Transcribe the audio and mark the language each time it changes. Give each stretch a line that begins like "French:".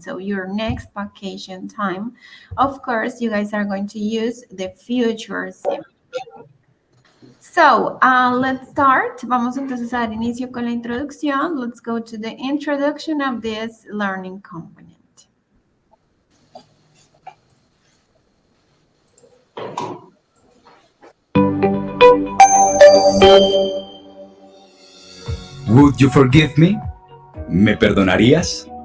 English: So your next vacation time, of course, you guys are going to use the future simple. So let's start.
Spanish: Vamos entonces a dar inicio con la introducción.
English: Let's go to the introduction of this learning component. Would you forgive me?
Spanish: ¿Me perdonarías?